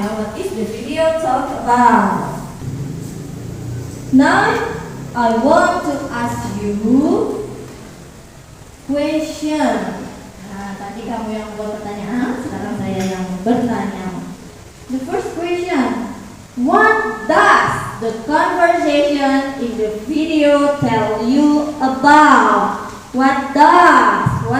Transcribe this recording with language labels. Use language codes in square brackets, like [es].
[en] Yeah, what is the video talk about? Now, I want to ask you question. [id] Nah, tadi kamu yang buat pertanyaan, sekarang saya yang bertanya. [en] The first question. What does the conversation in the video tell you about? What does